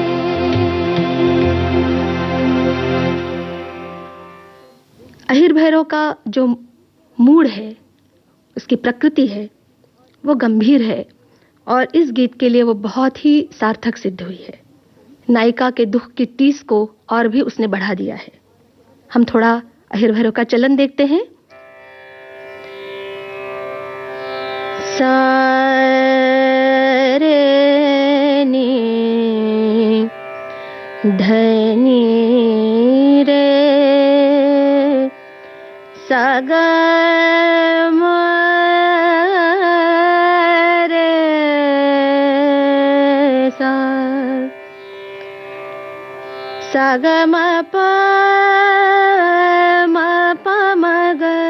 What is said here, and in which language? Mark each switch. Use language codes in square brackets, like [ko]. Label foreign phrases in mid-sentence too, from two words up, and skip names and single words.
[hi] अहिर भैरव का जो मूड है, उसकी प्रकृति है, वो गंभीर है और इस गीत के लिए वो बहुत ही सार्थक सिद्ध हुई है। नायिका के दुख की टीस को और भी उसने बढ़ा दिया है। हम थोड़ा अहिर भैरव का चलन देखते हैं। सा रे नी धनी रे सा ग म रे सा सा ग म प म प म ग